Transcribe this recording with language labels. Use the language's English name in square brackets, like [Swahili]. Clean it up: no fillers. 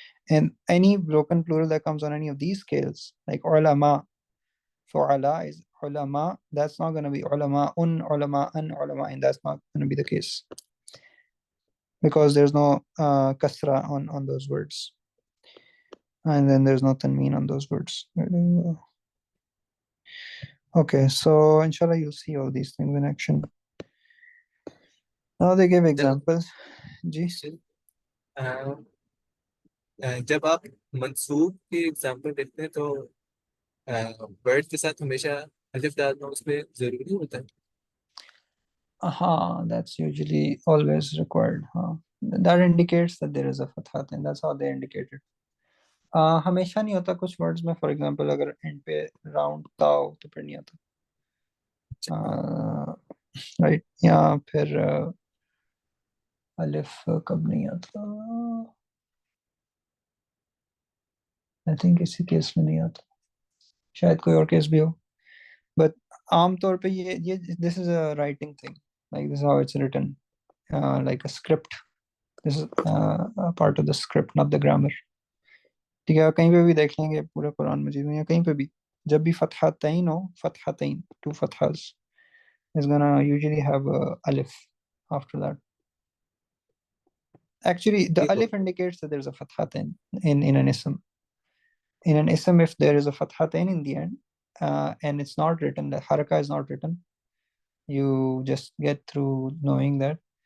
[English] And any broken plural that comes on any of these scales, like ulama, for ala is ulama, that's not going to be ulama ulama ulama, and that's not going to be the case because there's no kasra on those words, and then there's no tanween on those words. Okay, so inshallah you'll see all these things in action. Now they give [Hindi] Jab, [English] examples. Ji. [Hindi] uh, जब आप मंसूब के example देखते हैं तो word के साथ हमेशा अलिफ डालना उसमें जरूरी होता है. [English] That's usually always required. That indicates that there is a fathat, and that's how they indicate it. [Hindi] हमेशा नहीं होता कुछ वर्ड्स में. [English] for example [Hindi] अगर एंड पे राउंड ताओ तो फिर नहीं आता. राइट, या फिर अलिफ कब नहीं आता. [English] I think [Hindi] इसी केस में नहीं आता, शायद कोई और केस भी हो. बट आमतौर पे ये [English] This is a writing thing, like this how it's written, like a script. This is part of the script, not the grammar. [Hindi] ठीक है, कहीं पे भी देख लेंगे पूरे कुरान मजीद में या कहीं पे भी, जब भी फतहतैन हो, फतहतैन, [English] Two फतहस, is gonna usually have a alif after that. Actually, the [Hindi] ये [English] alif indicates that there's a fathatain in an ism. In an ism, if there is a fathatain in the end, and it's not written, the haraka is not written, you just get through knowing that.